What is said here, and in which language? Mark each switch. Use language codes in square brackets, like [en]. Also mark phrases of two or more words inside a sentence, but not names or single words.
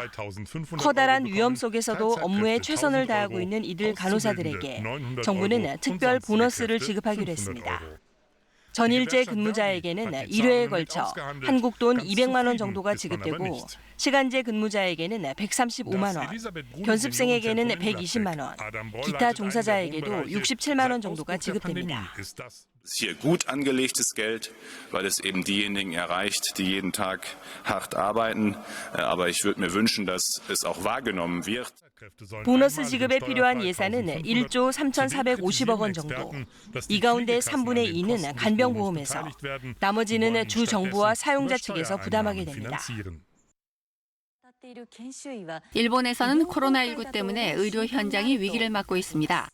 [ko] 커다란 위험 속에서도 업무에 최선을 다하고 있는 이들 간호사들에게 정부는 특별 보너스를 지급하기로 했습니다. 전일제 근무자에게는 1회에 걸쳐 한국 돈 200만 원 정도가 지급되고 시간제 근무자에게는 135만 원, 견습생에게는 120만 원, 기타 종사자에게도 67만 원 정도가 지급됩니다. [de] Hier gut angelegtes Geld, weil es eben diejenigen erreicht, die jeden Tag hart arbeiten. Aber ich würde mir wünschen, dass es auch wahrgenommen wird. [ko] 보너스 지급에 필요한 예산은 1조 3,450억 원 정도. 이 가운데 3분의 2는 간병보험에서, 나머지는 주 정부와 사용자 측에서 부담하게 됩니다. 일본에서는 코로나19 때문에 의료 현장이 위기를 맞고 있습니다.